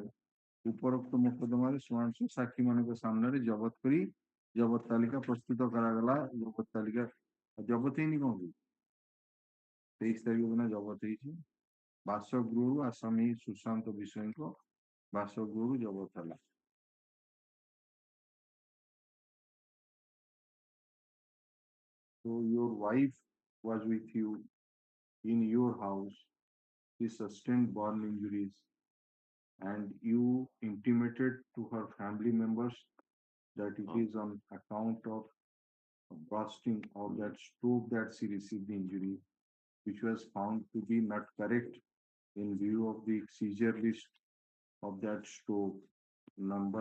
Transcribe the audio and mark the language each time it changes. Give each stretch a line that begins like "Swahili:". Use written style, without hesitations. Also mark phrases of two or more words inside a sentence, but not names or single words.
Odia: ଉପରୋକ୍ତ ମୋକଦ୍ଦମାରେ ସୁଆଂଶୋ ସାକ୍ଷୀ ମାନଙ୍କ ସାମ୍ନାରେ ଜବତ କରି ଜବତ ତାଲିକା ପ୍ରସ୍ତୁତ କରାଗଲା। ଜବତ ତାଲିକା ଜବତ ହେଇନି କଣ କି 23 ତାରିଖ ଦିନ ଜବତ ହେଇଛି। ବାସଗୃହରୁ ଆସାମୀ ସୁଶାନ୍ତ ବିଷୟଙ୍କ ବାସଗୃହରୁ ଜବତ ହେଲା।
English: So your wife was with you in your house. She sustained burn injuries and you intimated to her family members that it is on account of bursting of that stove that she received the injury, which was found to be not correct in view of the seizure list of that stove number.